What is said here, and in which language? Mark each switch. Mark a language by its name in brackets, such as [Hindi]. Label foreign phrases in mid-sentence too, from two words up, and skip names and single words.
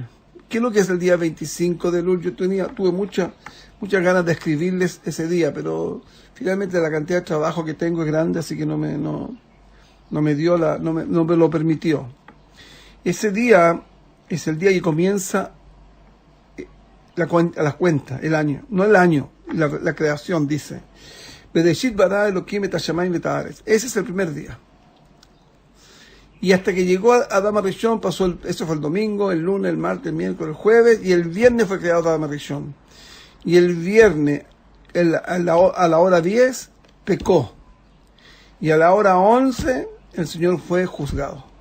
[Spanish] ¿Qué es lo que es el día 25 de Elul? Yo tuve muchas ganas de escribirles ese día, pero finalmente la cantidad de trabajo que tengo es grande, así que no me lo permitió. Ese día es el día que comienza la cuenta, el año. No el año, la creación, dice. [Hebrew] בראשית ברא אלקים את השמים את הארץ. [Spanish] Ese es el primer día. Y hasta que llegó Adam Arishon, eso fue el domingo, el lunes, el martes, el miércoles, el jueves, y el viernes fue creado Adam Arishon. Y el viernes, a la hora 10, pecó. Y a la hora 11, el Señor fue juzgado.